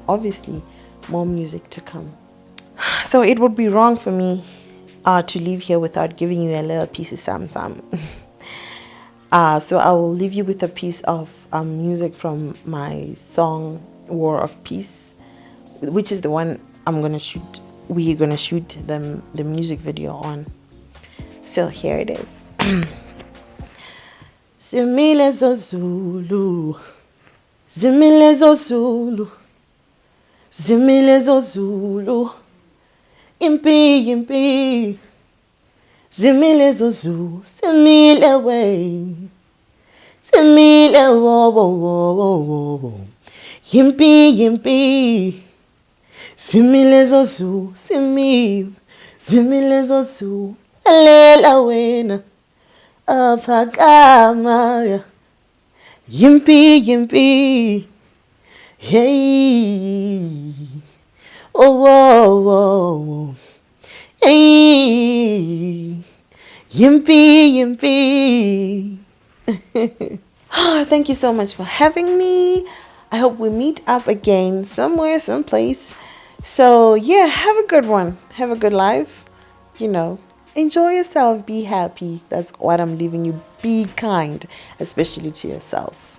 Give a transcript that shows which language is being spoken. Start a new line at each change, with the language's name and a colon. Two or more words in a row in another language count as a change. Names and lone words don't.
English: Obviously, more music to come. So it would be wrong for me to leave here without giving you a little piece of some. So I will leave you with a piece of music from my song War of Peace, which is the one we're gonna shoot the music video on. So here it is.
Zulu: Zimile zozulu, zimile zozulu, zimile zozulu, impi impi, zimile zozulu, zimile way, zimile wo wo wo wo wo, impi impi, zimile zozulu, zimile zozulu, alela wena. Aphakamaya yimpi yimpi hey oh oh oh hey yimpi yimpi.
English: Thank you so much for having me. I hope we meet up again somewhere, someplace. So yeah, have a good one. Have a good life. Enjoy yourself, be happy. That's what I'm leaving you. Be kind, especially to yourself.